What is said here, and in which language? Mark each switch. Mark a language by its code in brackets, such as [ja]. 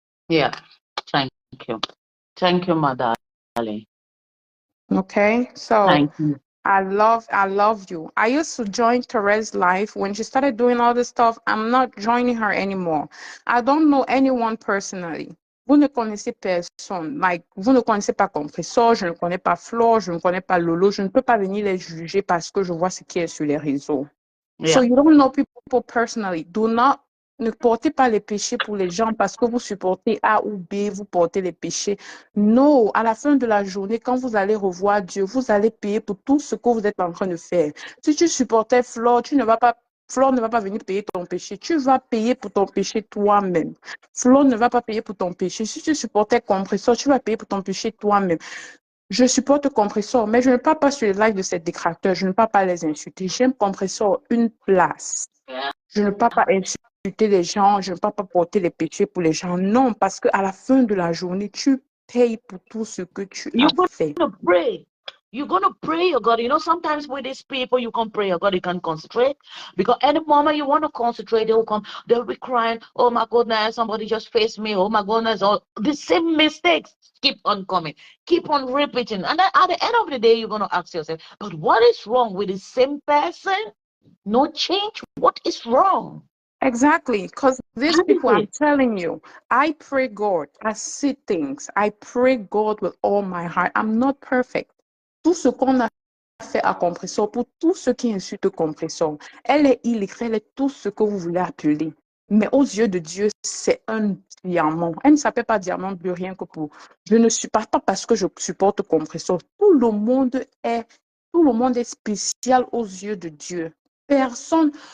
[en] Yeah. Thank you. Thank you, my darling. Okay, so I love you. I used to join Therese's life when she started doing all this stuff. I'm not joining her anymore. I don't know anyone personally. [fr] Vous ne connaissez personne. Like, vous ne connaissez pas Compressor, je ne connais pas Flore, je ne connais pas Lolo. Je ne peux pas venir les juger parce que je vois ce qui est sur les réseaux. [en] So you don't know people personally. [fr] Ne portez pas les péchés pour les gens parce que vous supportez A ou B, vous portez les péchés. Non, à la fin de la journée, quand vous allez revoir Dieu, vous allez payer pour tout ce que vous êtes en train de faire. Si tu supportais Flore, Flore ne va pas venir payer ton péché. Tu vas payer pour ton péché toi-même. Flore ne va pas payer pour ton péché. Si tu supportais Compressor, tu vas payer pour ton péché toi-même. Je supporte Compressor, mais je ne parle pas sur les lives de ces détracteurs. Je ne parle pas les insulter. J'aime Compressor une place. Je ne parle pas insulter les gens. Je ne parle pas porter les péchés pour les gens. Non, parce qu'à la fin de la journée, tu payes pour tout ce que tu as fait. [en] You're going to pray, your God. You know, sometimes with these people, you can't pray, your God, you can't concentrate. Because any moment you want to concentrate, they'll be crying, oh my goodness, somebody just faced me, oh my goodness. Oh, the same mistakes keep on coming, keep on repeating. And then at the end of the day, you're going to ask yourself, but what is wrong with the same person? No change? What is wrong? Exactly, because these people, I'm telling you, I pray God, I see things, I pray God with all my heart. I'm not perfect. [fr] Tout ce qu'on a fait à Compressor, pour tous ceux qui insultent Compressor, elle est illettrée, elle est tout ce que vous voulez appeler. Mais aux yeux de Dieu, c'est un diamant. Elle ne s'appelle pas diamant de rien que pour. Je ne suis pas parce que je supporte Compressor. Tout le monde est spécial aux yeux de Dieu. Personne.